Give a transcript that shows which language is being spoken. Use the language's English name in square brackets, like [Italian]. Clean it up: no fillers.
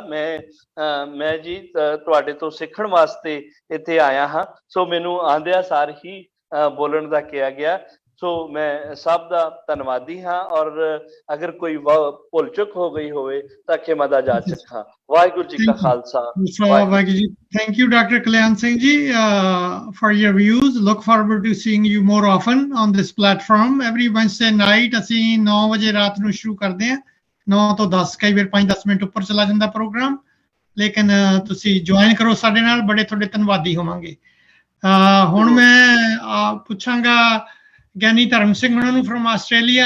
[Punjabi] ਮੈਂ ਜੀ ਤੁਹਾਡੇ ਤੋਂ ਸਿੱਖਣ ਵਾਸਤੇ ਇੱਥੇ ਆਇਆ ਹਾਂ। ਸੋ ਮੈਨੂੰ ਆਂਦਿਆਂ ਸਾਰ ਹੀ ਬੋਲਣ ਦਾ ਕਿਹਾ ਗਿਆ। ਸੋ ਮੈਂ ਸਭ ਦਾ ਧੰਨਵਾਦੀ ਹਾਂ ਔਰ ਅਗਰ ਕੋਈ ਭੁੱਲ ਚੁੱਕ ਹੋ ਗਈ ਹੋਵੇ ਤਾਂ ਖਿਮਾ ਦਾ ਜਾਚਕ ਹਾਂ। ਵਾਹਿਗੁਰੂ ਜੀ ਕਾ Khalsa. Waheguru ji. [English] Thank you, Dr. Kalyan Singh ji, for your views. Look forward to seeing you more often on this platform. Every Wednesday night [Punjabi] ਅਸੀਂ 9 ਵਜੇ ਰਾਤ ਨੂੰ ਸ਼ੁਰੂ ਕਰਦੇ ਹਾਂ। 9 ਤੋਂ 10 ਕਈ ਵਾਰ 5-10 ਮਿੰਟ ਉੱਪਰ ਚਲਾ ਜਾਂਦਾ ਪ੍ਰੋਗਰਾਮ, ਲੇਕਿਨ ਤੁਸੀਂ ਜੁਆਇਨ ਕਰੋ ਸਾਡੇ ਨਾਲ, ਬੜੇ ਤੁਹਾਡੇ ਧੰਨਵਾਦੀ ਹੋਵਾਂਗੇ। ਹੁਣ ਮੈਂ ਪੁੱਛਾਂਗਾ ਗਿਆਨੀ ਧਰਮ ਸਿੰਘ ਉਹਨਾਂ ਨੂੰ ਫਰਮ ਆਸਟ੍ਰੇਲੀਆ।